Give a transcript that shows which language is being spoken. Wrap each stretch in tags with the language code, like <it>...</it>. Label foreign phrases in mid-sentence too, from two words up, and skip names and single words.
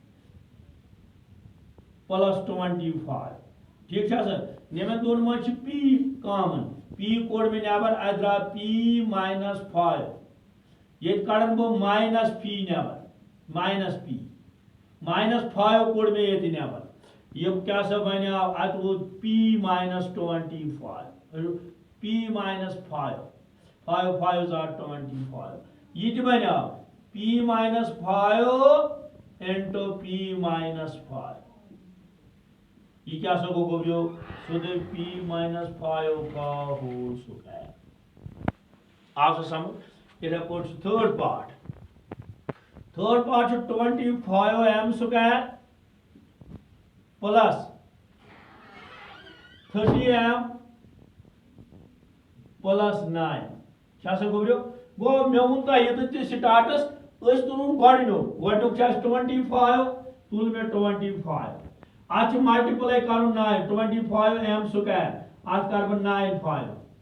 <ks>پلس 25 ٹھیک چھا سا یِمن دۄن منٛز چھِ</ks> <en>p common</en> <ks>p کوٚڑ مےٚ نٮ۪بر اَتہِ درٛاو</ks> <en>p minus 5</en> <ks>ییٚتہِ کڑن بہٕ</ks> <en>minus p</en> <ks>نٮ۪بر</ks> <en>minus p minus 5</en> <ks>کوٚڑ مےٚ ییٚتہِ نٮ۪بر یہِ کیاہ سا بنیو اتہِ روٗد</ks> <en>p minus 25 p minus 5 5 5 are 25</en> <ks>یہ تہِ بنیو</ks> <en>p minus 5 into p minus 5</en> <ks>یہ کیا سا گوٚو گوٚبریو سیوٚدُے</ks> <en>p minus 5</en> <ks>کا</ks> <en>whole square</en> <ks>آو سا سمجھ یِتھے پٲٹھۍ چھُ</ks> <en>third part</en> <ks>چھُ</ks> <en>25m square plus 30m plus 9</en> <ks>کیا سا گوٚبریو گوٚو مےٚ ووٚن تۄہہِ ییٚتٮ۪تھ تہِ سٹارٹس أسۍ تُلُن گۄڈٕنیُک چھُ اَسہِ 25 تُل مےٚ 25 اتھ چھُ ملٹِپلاے کرُن 9</ks> <en>25m square</en> <ks>اتھ کر بہٕ 9 5</ks>